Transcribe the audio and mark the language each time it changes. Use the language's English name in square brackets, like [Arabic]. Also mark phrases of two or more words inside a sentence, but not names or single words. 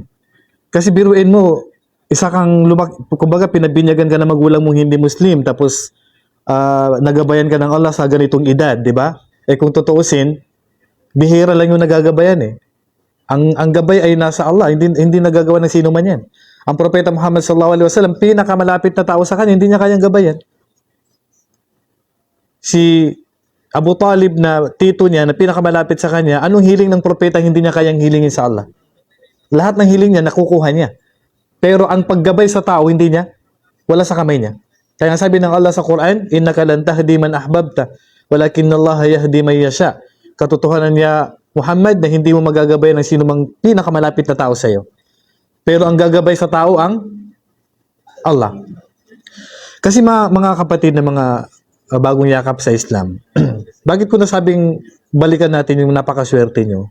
[Filipino] Kasi biruin mo, isa kang kumbaga pinabinyagan ka ng magulang mong hindi Muslim, tapos nagabayan ka ng Allah sa ganitong edad, di ba? Eh kung tutuusin, bihira lang yung nagagabayan eh. Ang gabay ay nasa Allah, hindi nagagawa ng sino man yan. Ang propeta Muhammad [Arabic] صلى الله عليه وسلم, [Filipino] pinakamalapit na tao sa kanya, hindi niya kayang gabayan. Si Abu Talib na tito niya, na pinakamalapit sa kanya, anong hiling ng propeta hindi niya kayang hilingin sa Allah? Lahat ng hiling niya, nakukuha niya. Pero ang paggabay sa tao, hindi niya, wala sa kamay niya. Kaya sabi ng Allah sa Quran, [Arabic] إنك لن تهدي من أحببت ولكن الله يهدي من يشاء. [Filipino] Katotohanan niya, Muhammad, na hindi mo magagabay ng sino mang pinakamalapit na tao sa iyo. Pero ang gagabay sa tao ang Allah. Kasi mga kapatid na mga bagong yakap sa Islam, bakit ko nasabing balikan natin yung napakaswerte nyo?